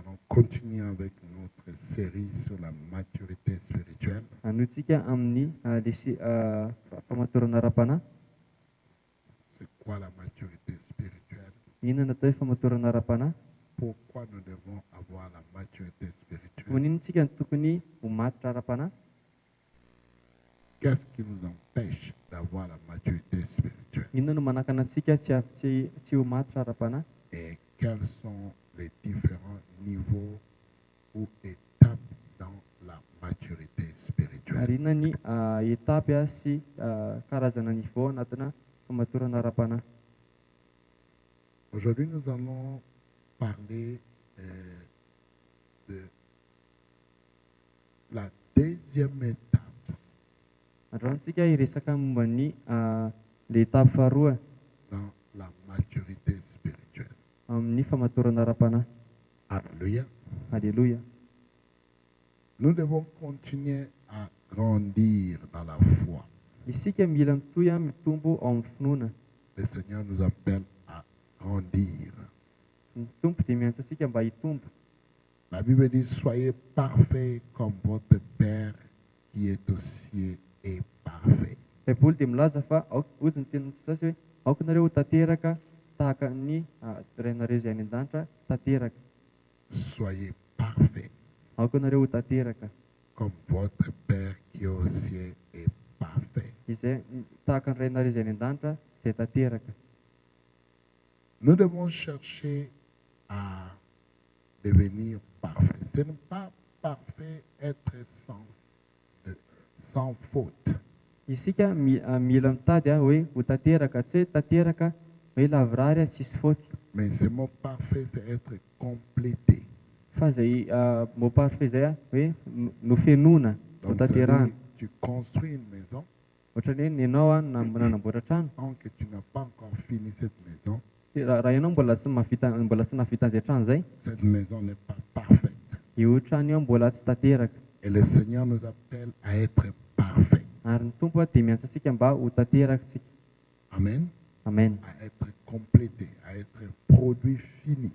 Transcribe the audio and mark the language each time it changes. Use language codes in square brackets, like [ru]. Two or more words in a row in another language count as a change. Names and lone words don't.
[fr] continuer avec notre série sur la maturité spirituelle. [mg] Anotsika amin'ny famatorana ara-panahy. [fr] C'est quoi la maturité spirituelle? [mg] Inona atao hoe famatorana ara-panahy? [fr] Pourquoi nous devons avoir la maturité spirituelle? [mg] Maninona tsika no tokony ho matotra ara-panahy? [fr] Qu'est-ce qui nous empêche d'avoir la maturité spirituelle? [mg] Inona no manakana antsika tsy ho matotra ara-panahy? [fr] Et quels sont les différents niveaux ou étapes dans la maturité [mg] Ary [fr] spirituelle? [mg] inona ny etapy sy karazana niveau anatina famatorana ara-panahy? [fr] Aujourd'hui, nous allons parler de la deuxième étape [mg] Androany tsika hiresaka momba ny le etapy faharoa [fr] dans la maturité spirituelle. [mg] amin'ny famatorana ara-panahy. Alléluia. Alléluia. [fr] Nous devons continuer à grandir dans la foi. [mg] Isika mila mitohy mitombo ao amin'ny finoana. [fr] Le Seigneur nous appelle à grandir. [mg] Ny tompo dia miantso antsika mba hitombo. [fr] La Bible dit, soyez parfaits comme votre Père qui est aux cieux est parfait. [mg] Baiboly dia milaza fa ozy ny tenin'ny Jesosy hoe aoka nareo ho tanteraka tahaka ny renareo izay any an-danitra tanteraka. [fr] Soyez parfaits [mg] Aoka nareo ho tanteraka [fr] comme votre Père qui est aux cieux est parfait. [mg] izay tahaka ny renareo izay any an-danitra izay tanteraka. [fr] Nous devons chercher à devenir parfaits. Ce n'est pas parfait être sans faute. [mg] Isika mila mitady hoe ho tanteraka, tsy hoe tanteraka hoe lavrary tsisy faute. [fr] Mais ce mot parfait, c'est être complété. [mg] Fa izay [fr] mot parfait [mg] izay hoe nofenoina, [fr] Donc, ça veut [mg] notanterahana. [fr] dire, tu construis une maison, [mg] Ohatran'ny hoe ianao nanamboatra trano, [fr] tant que tu n'as pas encore fini cette maison, [mg] raha ianao mbola tsy navita an'izay trano izay, [fr] cette maison n'est pas parfaite. [mg] io trano io mbola tsy tanteraka. [fr] Et le Seigneur nous appelle à être parfaits. [mg] Ary ny tompo dia miantso antsika mba ho tanterakatsika. Amen. Amen. [fr] À être complété, à être produit fini.